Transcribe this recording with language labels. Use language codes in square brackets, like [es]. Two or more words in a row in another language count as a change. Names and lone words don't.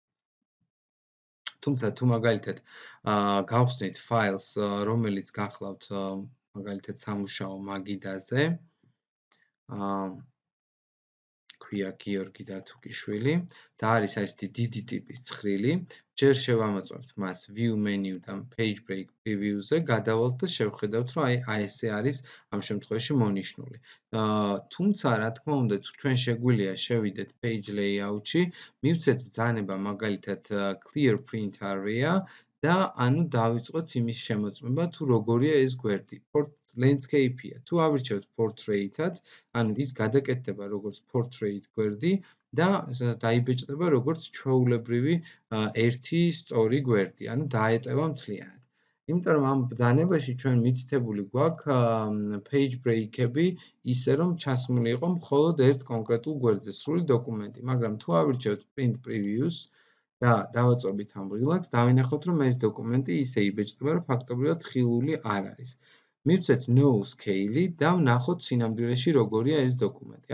[ka] თუმცა თუ მაგალითად გავხსნით ფაილს, რომელიც გახლავთ მაგალითად სამუშაო მაგიდაზე, ქვია გიორგი დათუკიშვილი და არის ესეთი დიდი ტიპის ცხრილი, ჯერ შევამოწმებთ მას [en] view menu- [ka] დან [en] page break preview- [ka] ზე, გადავალთ და შევხედავთ, რომ აი ესე არის ამ შემთხვევაში მონიშნული. თუმცა, რა თქმა უნდა, თუ ჩვენ შეგვიძლია შევიდეთ [en] page layout- [ka] ში, მივცეთ ბრძანება მაგალითად [en] clear print area [ka] და ანუ დავიწყოთ იმის შემოწმება, თუ როგორია ეს გვერდი. landscape-ია. თუ ავირჩევთ portrait-ად, ანუ ის გადაკეთდება როგორც portrait გვერდი და დაიბეჭდება როგორც ჩვეულებრივი ერთი სწორი გვერდი, ანუ დაეტევა მთლიანად. იმიტომ რომ ამ ბრძანებაში ჩვენ მითითებული გვაქვს [en] page break- [ka] ები ისე რომ ჩასმული იყო მხოლოდ ერთ კონკრეტულ გვერდზე სრული დოკუმენტი, მაგრამ თუ ავირჩევთ [en] print previews [ka] და დავაწვევით ამ რგილად, დავინახოთ რომ ეს დოკუმენტი ისე იბეჭდება, რომ ფაქტობრივად ხილული არ არის. მივცეთ [en] no scale- [ka] ი და ვნახოთ სინამდვილეში როგორია ეს დოკუმენტი.